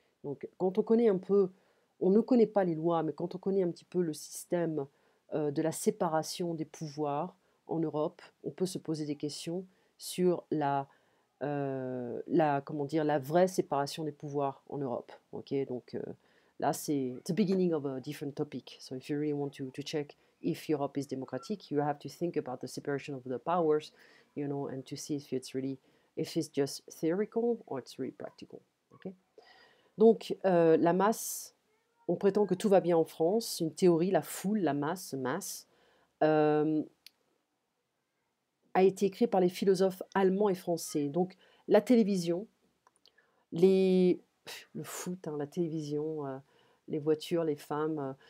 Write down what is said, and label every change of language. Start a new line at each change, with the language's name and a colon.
French: Donc quand on connaît un peu, on ne connaît pas les lois, mais quand on connaît un petit peu le système de la séparation des pouvoirs en Europe, on peut se poser des questions sur comment dire, la vraie séparation des pouvoirs en Europe.
English: Ok, donc là, c'est the beginning of a different topic. So if you really want to check if Europe is democratic, you have to think about the separation of the powers, and to see if it's just theoretical or it's really practical. Okay?
French: Donc, la masse, on prétend que tout va bien en France. Une théorie, la foule, la masse, euh, a été écrit par les philosophes allemands et français. Donc, la télévision, le foot, hein, la télévision, les voitures, les femmes.